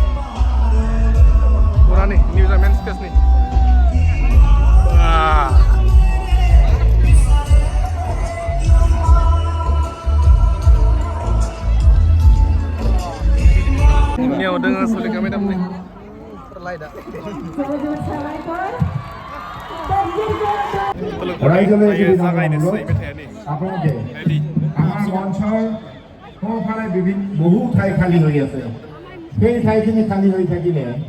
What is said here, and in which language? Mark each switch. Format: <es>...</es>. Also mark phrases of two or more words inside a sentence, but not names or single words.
<brx>फुरा नै नैबे जाबाय</brx> <en>main stage</en> <brx>नै नियाव दोङो सलिका मेदाम नै लाइटआ</brx> <as>আমাৰ মঞ্চৰ সোঁফালে বহু ঠাই খালী হৈ আছে সেই ঠাইখিনি খালী হৈ থাকিলে</as>